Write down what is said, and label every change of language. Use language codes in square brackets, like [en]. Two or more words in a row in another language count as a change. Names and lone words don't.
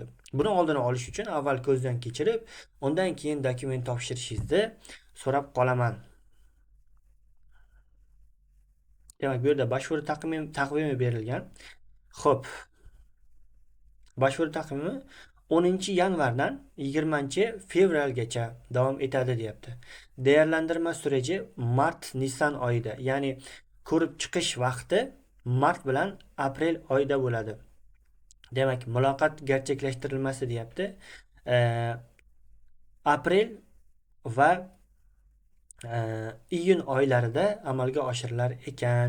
[uz] Buni oldini olish uchun avval ko'zdan kechirib, undan keyin dokument topshirishingizni so'rab qolaman. Demak, bu yerda başvuru taqvimi berilgan. Xo'p. Başvuru taqvimi 10 yanvardan 20 fevralgacha davom etadi deyapti. [tr] Değerlendirme süreci mart-nisan [uz] oyida, ya'ni ko'rib chiqish vaqti mart bilan aprel oyida bo'ladi. Demak, muloqot gerçekleştirilmesi deyapti. Aprel va iyun oylarida amalga oshirilar ekan.